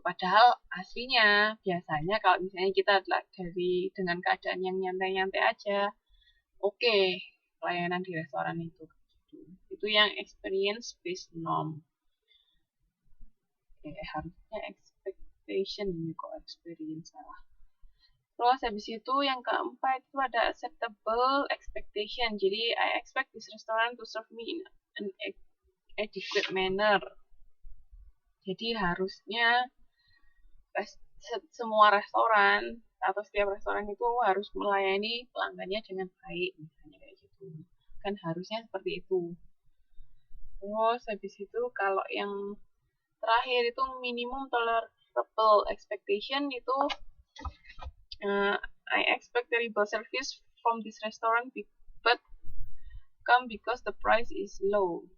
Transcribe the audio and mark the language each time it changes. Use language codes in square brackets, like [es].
[id] Padahal aslinya biasanya kalau misalnya kita dengan keadaan yang nyantai-nyantai aja, oke, pelayanan di restoran itu. Itu yang experience based norm. Harusnya expectation, ini kok experience salah. Terus habis itu yang keempat itu ada acceptable expectation. Jadi [en] I expect this restaurant to serve me in an adequate manner. [id] Jadi harusnya semua restoran atau setiap restoran itu harus melayani pelanggannya dengan baik, misalnya kayak gitu. Kan harusnya seperti itu. Terus habis itu kalau yang terakhir itu [en] minimum tolerable expectation itu I expect terrible service from this restaurant but come because the price is low.